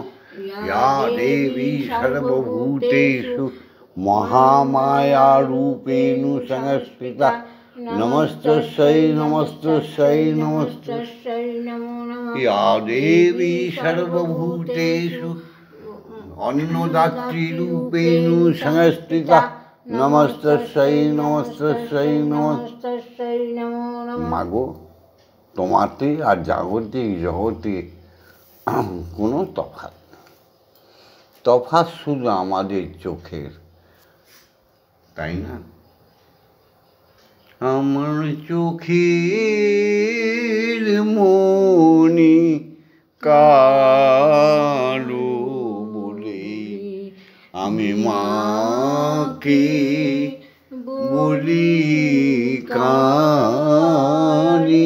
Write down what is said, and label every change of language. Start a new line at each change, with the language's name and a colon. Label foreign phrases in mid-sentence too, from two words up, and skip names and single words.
Sanskrit: ইয়া দেবী সর্বভূতেষু মহামায়ারূপেণ সংস্থিতা, নমস্তস্যৈ নমস্তস্যৈ নমস্তস্যৈ নমো নমঃ। ইয়া দেবী সর্বভূতেষু অন্নদাত্রীরূপেণ সংস্থিতা, নমস্তস্যৈ নমস্তস্যৈ নমস্তস্যৈ নমো নমঃ।
Bangla: মাগো, তোমাতে আর জাগতিক জগতে কোনো তফাৎ নেই। তফাৎ শুধু আমাদের চোখের, তাই না? আমার চোখের মনি কালো বলে আমি মাকে বলি কানি।